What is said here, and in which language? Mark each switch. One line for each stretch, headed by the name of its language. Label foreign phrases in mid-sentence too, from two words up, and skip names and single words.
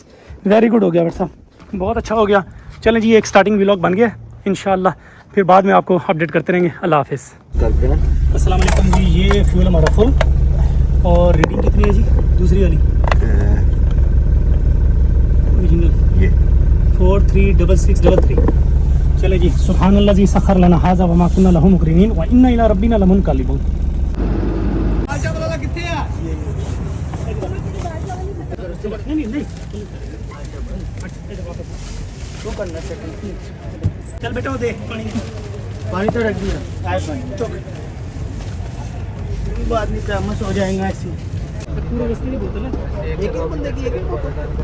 English: very good
Urdu: ہو گیا بٹ صاحب, بہت اچھا ہو گیا. چلیں جی, ایک
English: starting vlog
Urdu: بن گیا انشاءاللہ, پھر بعد میں آپ کو اپڈیٹ کرتے رہیں گے. اللہ حافظ. السلام علیکم جی. یہ فیول ہمارا فل, اور ریڈنگ کتنی ہے جی دوسری والی؟ اوریجنل یہ 436633. چلے جی,
Arabic: سبحان الذي سخر لنا هذا وما كنا له مقرنين وإنا إلى ربنا لمنقلبون.
Urdu: چل بیٹا وہ دے پانی تو رکھ دیا، آئے پانی بعد میں فیمس ہو جائے گا ایسے پورے بستی کی بوتل ہے، ایک بندے کی ایک بوتل